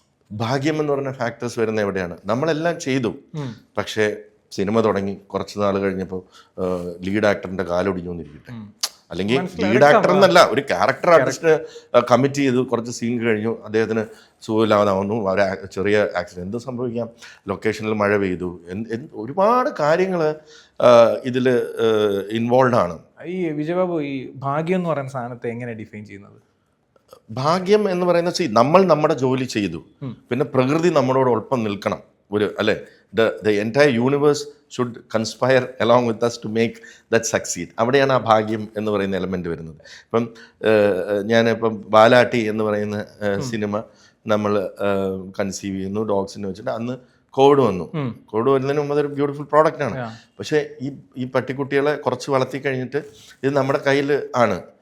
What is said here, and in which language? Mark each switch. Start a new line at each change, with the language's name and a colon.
Malayalam: ഭാഗ്യം എന്ന് പറഞ്ഞ ഫാക്ടേഴ്സ് വരുന്ന എവിടെയാണ്? നമ്മളെല്ലാം ചെയ്തു, പക്ഷേ സിനിമ തുടങ്ങി കുറച്ച് നാൾ കഴിഞ്ഞപ്പോൾ ലീഡ് ആക്ടറിൻ്റെ കാലൊടിഞ്ഞു എന്നിരിക്കട്ടെ, അല്ലെങ്കിൽ ലീഡ് ആക്ടർ എന്നല്ല, ഒരു ക്യാരക്ടർ ആർട്ടിസ്റ്റ് കമ്മിറ്റ് ചെയ്തു, കുറച്ച് സീൻ കഴിഞ്ഞു, അദ്ദേഹത്തിന് സുഖമില്ലാതാവുന്നു, ചെറിയ ആക്സിഡൻറ്റ്, എന്ത് സംഭവിക്കാം, ലൊക്കേഷനിൽ മഴ പെയ്തു, ഒരുപാട് കാര്യങ്ങൾ ഇതിൽ ഇൻവോൾവ് ആണ്. ഈ വിജയബാബു, ഈ ഭാഗ്യം എന്ന് പറയുന്ന സാധനത്തെ എങ്ങനെ ഡിഫൈൻ ചെയ്യുന്നത്? ഭാഗ്യം എന്ന് പറയുന്നത് നമ്മൾ നമ്മുടെ ജോലി ചെയ്തു, പിന്നെ പ്രകൃതി നമ്മളോടൊപ്പം നിൽക്കണം. അല്ലേ,
English: the entire universe should conspire along with us to make that succeed.
Malayalam: അവിടെയാണ് ആ ഭാഗ്യം എന്ന് പറയുന്ന എലമെന്റ് വരുന്നത്. ഇപ്പം ഞാനിപ്പം ബാലാട്ടി എന്ന് പറയുന്ന സിനിമ നമ്മൾ കൺസീവ് ചെയ്യുന്നു ഡോഗ്സിനെ വെച്ചിട്ട്. അന്ന് കോവിഡ് വന്നു. കോവിഡ് വരുന്നതിന് മുമ്പ് അതൊരു ബ്യൂട്ടിഫുൾ പ്രോഡക്റ്റാണ്. പക്ഷേ ഈ പട്ടിക്കുട്ടികളെ കുറച്ച് വളർത്തി കഴിഞ്ഞിട്ട് ഇത് നമ്മുടെ കയ്യിൽ ആണ്.